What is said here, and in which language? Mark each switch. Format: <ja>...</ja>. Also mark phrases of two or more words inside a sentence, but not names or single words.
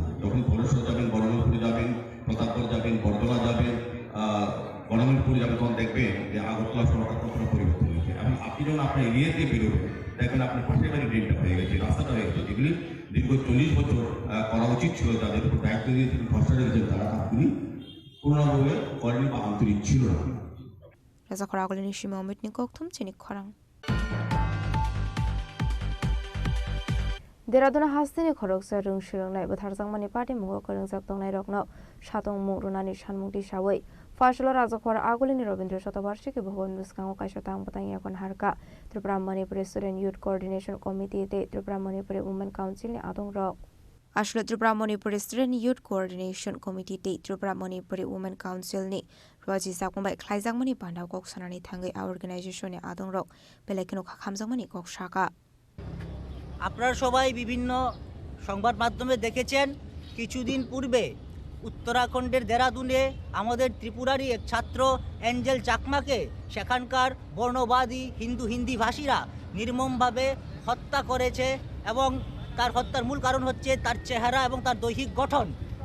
<bn>যখন পরেশ্বর যাবেন, বড়মালপুরে যাবেন, প্রতাপগড় যাবেন, বরদলা যাবেন, গণমেন্টপুরে যাবেন, তখন দেখবেন যে আগরতলা শহরটা কতটা পরিবর্তন হয়েছে। এখন আপনি যখন আপনার এরিয়াতে বেরোবেন, দেখবেন আপনার পাশের বাড়ি ড্রেনটা হয়ে গেছে, রাস্তাটা হয়ে গেছে, যেগুলি দীর্ঘ 40 বছর করা উচিত ছিল, যাদের উপর দায়িত্ব দিয়েছিলেন, ভরসা রেখেছেন, তারা কাজগুলি পূর্ণভাবে করেনি বা আন্তরিক ছিল না।</bn> <trp>Raza Koragoli ni Shima Omit ni Koktum Chini Korang. Deraduna Hastini Koroksa Rung Shirung Nai Butharzang Mani Party Mugo Korung Zaktong Nai Rokno Shatong Murunani Shanmukti Shawai. Fashlo Raza Kora Agulini Robindra Shotabarshiki Bhavan Muskang Kaishatang Batang Yakon Harka Tripura Manipuri Student Youth Coordination Committee Te Tripura Manipuri Women Council ni Adong Rok. Ashla Tripura Manipuri Student Youth Coordination Committee Te Tripura Manipuri Women Council ni Raji Sakumbai Klaizang Mani Pandau Kok Sanani Thangai Organization ni Adong Rok Pelekino Khamzang Mani Kok Shaka.</trp> <bn>আপনারা সবাই বিভিন্ন সংবাদ মাধ্যমে দেখেছেন, কিছুদিন পূর্বে উত্তরাখণ্ডের দেরাদুনে আমাদের ত্রিপুরারই এক ছাত্র অ্যাঞ্জেল চাকমাকে সেখানকার বর্ণবাদী হিন্দি ভাষীরা নির্মমভাবে হত্যা করেছে এবং তার হত্যার মূল কারণ হচ্ছে তার চেহারা এবং তার দৈহিক গঠন।</bn>